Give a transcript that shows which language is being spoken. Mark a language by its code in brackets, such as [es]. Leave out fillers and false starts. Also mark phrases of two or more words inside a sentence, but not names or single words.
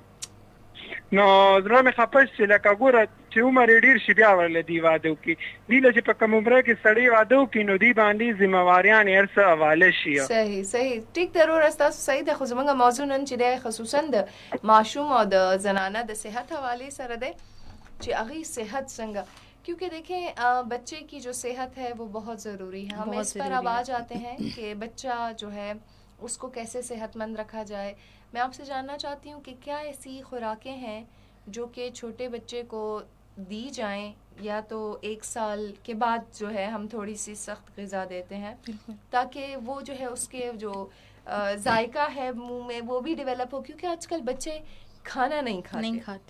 [ps] نو زړه مې خفه شي لکه ګوره چې عمر یې ډېر شي بیا ورله دوی واده وکړي. دوی له چې په کوم عمره کې سړی واده وکړي نو دوی باندې ذمهواریان یې هر څه حواله شي. صحیح ټیک ضرور ستاسو صحیح ده. خو زموږ موضوع نن چې دی خصوصا د ماشوم او د زنانه د صحت حوالې سره دی چې هغې صحت څنګه، [ur] کیونکہ دیکھیں بچے کی جو صحت ہے وہ بہت ضروری ہے. ہم اس پر اب آ جاتے ہیں کہ بچہ جو ہے اس کو کیسے صحت مند رکھا جائے. میں آپ سے جاننا چاہتی ہوں کہ کیا ایسی خوراکیں ہیں جو کہ چھوٹے بچے کو دی جائیں یا تو 1 سال کے بعد جو ہے ہم تھوڑی سی سخت غذا دیتے ہیں تاکہ وہ جو ہے اس کے جو ذائقہ ہے منہ میں وہ بھی ڈیولپ ہو، کیونکہ آج کل بچے کھانا نہیں کھاتے.